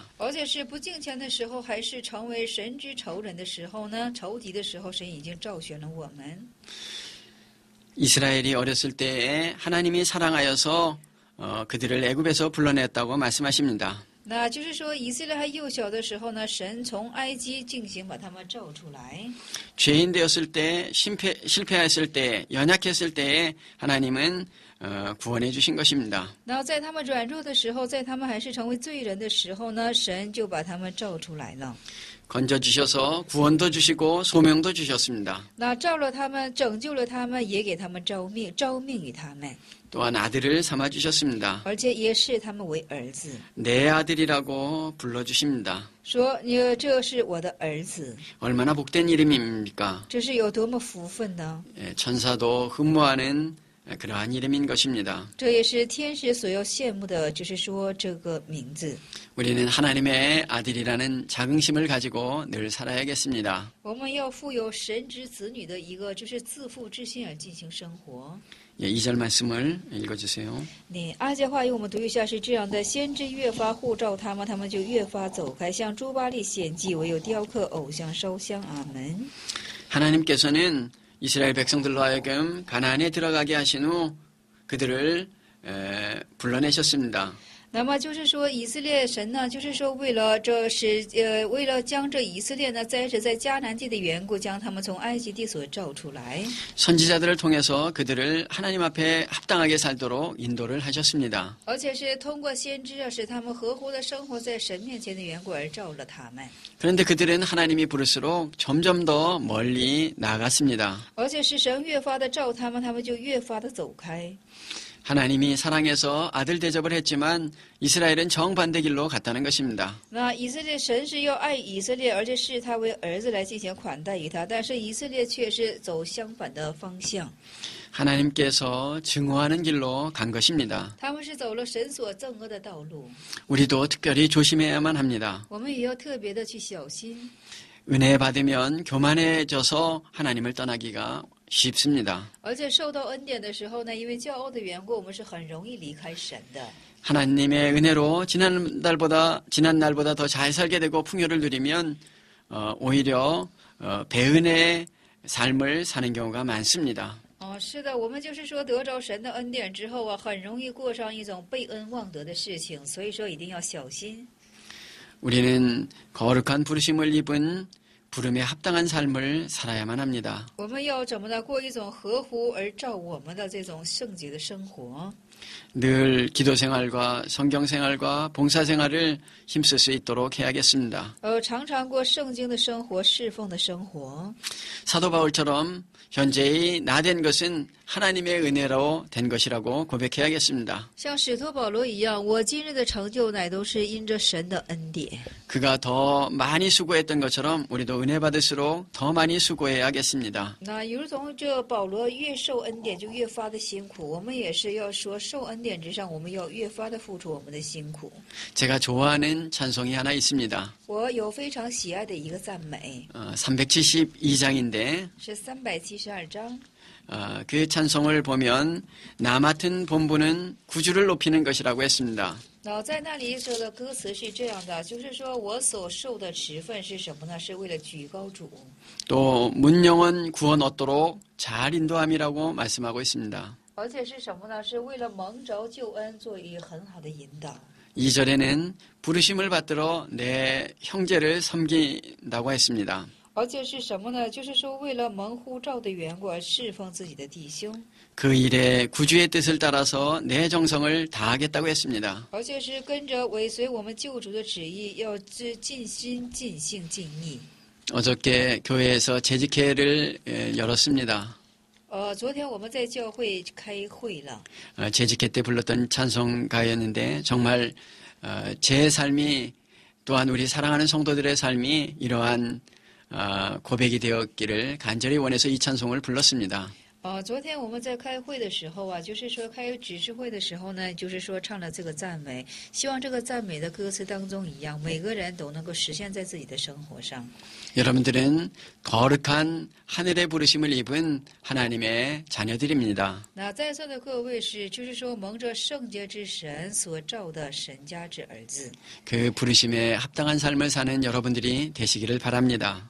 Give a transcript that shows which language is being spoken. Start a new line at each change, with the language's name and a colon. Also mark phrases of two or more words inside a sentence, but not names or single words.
Chinese: 而且是不敬虔的时候，还是成为神之仇人的时候呢？仇敌的时候，神已经召选了我们。
Korean: 이스라엘이 어렸을 때에 하나님이 사랑하여서 그들을 애굽에서 불러냈다고 말씀하십니다.
Chinese: 那就是说，以色列还幼小的时候呢，神从埃及进行把他们召出来。
Korean: 죄인 되었을 때, 실패했을 때, 연약했을 때에 하나님은 구원해 주신 것입니다.
Chinese: 那在他们软弱的时候，在他们还是成为罪人的时候呢，神就把他们召出来了。
Korean: 건져주셔서 구원도 주시고 소명도 주셨습니다.
Chinese: 那召了他们，拯救了他们，也给他们召命于他们，
Korean: 또한 아들을 삼아주셨습니다.
Chinese: 而且也视他们为儿子，
Korean: 내 아들이라고 불러주십니다.
Chinese: 说这是我的儿子，
Korean: 얼마나 복된 이름입니까?
Chinese: 这是有多么福分呢？
Korean: 천사도 흠모하는 그러한 이름인 것입니다.
Chinese: 这也是天使所要羡慕的，就是说这个名字。
Korean: 우리는 하나님의 아들이라는 자긍심을 가지고 늘 살아야겠습니다.
Chinese: 我们要富有神之子女的一个就是自负之心而进行生活。
Korean: 2절 말씀을 읽어주세요.
Chinese: 2 节话语我们读一下，是这样的：先知越发护照他们，他们就越发走开，向诸巴力献祭，唯有雕刻偶像烧香。阿门。
Korean: 하나님께서는 이스라엘 백성들로 하여금 가나안에 들어가게 하신 후 그들을 불러내셨습니다.
Chinese: 那么就是说，以色列神呢，就是说为了将这以色列呢栽植在迦南地的缘故，将他们从埃及地所召出来。
Korean: 선지자들을 통해서 그들을 하나님 앞에 합당하게 살도록 인도를 하셨습니다.
Chinese: 而且是通过先知啊，使他们合乎的生活在神面前的缘故而召了他们。
Korean: 그런데 그들은 하나님이 부를수록 점점 더 멀리 나아갔습니다.
Chinese: 而且是神越发的召他们，他们就越发的走开。
Korean: 하나님이 사랑해서 아들 대접을 했지만 이스라엘은 정반대 길로 갔다는 것입니다.
Chinese: 那以色列神是要爱以色列，而且视他为儿子来进行款待于他，但是以色列却是走相反的方向。
Korean: 하나님께서 증오하는 길로 간 것입니다.
Chinese: 他们是走了神所憎恶的道路，
Korean: 우리도 특별히 조심해야만 합니다.
Chinese: 我们也要特别的去小心。
Korean: 은혜 받으면 교만해져서 하나님을 떠나기가 쉽습니다.
Chinese: 而且受到恩典的时候呢，因为骄傲的缘故，我们是很容易离开神的。
Korean: 하나님의 은혜로 지난 날보다 더 잘 살게 되고 풍요를 누리면 오히려 배은의 삶을 사는 경우가 많습니다.
Chinese: 是的，我们就是说得着神的恩典之后啊，很容易过上一种被恩忘德的事情，所以说一定要小心。
Korean: 우리는 거룩한 부르심을 입은 부름에 합당한 삶을 살아야만 합니다.
Chinese: 我们要怎么的过一种合乎而照我们的这种圣洁的生活？
Korean: 늘 기도 생활과 성경 생활과 봉사 생활을 힘쓸 수 있도록 해야겠습니다.
Chinese: 常常过圣经的生活、侍奉的生活。
Korean: 사도 바울처럼 현재의 나 된 것은 하나님의 은혜로 된 것이라고 고백해야겠습니다.
Chinese: 像使徒保罗一样，我今日的成就乃都是因着神的恩典。
Korean: 그가 더 많이 수고했던 것처럼 우리도 은혜 받을수록 더 많이 수고해야겠습니다.
Chinese: 那如同这保罗越受恩典就越发的辛苦，我们也是要说受恩典之上，我们要越发的付出我们的辛苦。
Korean: 제가 좋아하는 찬송이 하나 있습니다.
Chinese: 我有非常喜爱的一个赞美，
Korean: 372장인데
Chinese: 是372章。
Korean: 그 찬송을 보면 나 맡은 본분은 구주를 높이는 것이라고 했습니다.
Chinese: 在那里说的歌词是这样的，就是说我所受的职分是什么呢？是为了举高主。
Korean: 또 문영원 구원 얻도록 잘 인도함이라고 말씀하고 있습니다.
Chinese: 而且是什么呢？是为了蒙着救恩，做一个很好的引导。
Korean: 2절에는 부르심을 받들어 내 형제를 섬긴다고 했습니다.
Chinese: 而且是什么呢？就是说为了蒙呼召的缘故而侍奉自己的弟兄。
Korean: 그 일에 구주의 뜻을 따라서 내 정성을 다하겠다고 했습니다.
Chinese: 而且是跟着尾随我们救主的旨意，要尽心、尽性、尽意。
Korean: 어저께 교회에서 재직회를 열었습니다.
Chinese: 昨天我们在教会开会了。
Korean: 재직회 때 불렀던 찬송가였는데 정말 제 삶이 또한 우리 사랑하는 성도들의 삶이 이러한 고백이 되었기를 간절히 원해서 이 찬송을 불렀습니다.
Chinese: 昨天我们在开会的时候啊，就是说开执事会的时候呢，就是说唱了这个赞美，希望这个赞美的歌词当中一样，每个人都能够实现在自己的生活上。
Korean: 여러분들은 거룩한 하늘의 부르심을 입은 하나님의 자녀들입니다.
Chinese: 那在座的各位是，就是说蒙着圣洁之神所召的神家之儿子。
Korean: 그 부르심에 합당한 삶을 사는 여러분들이 되시기를 바랍니다.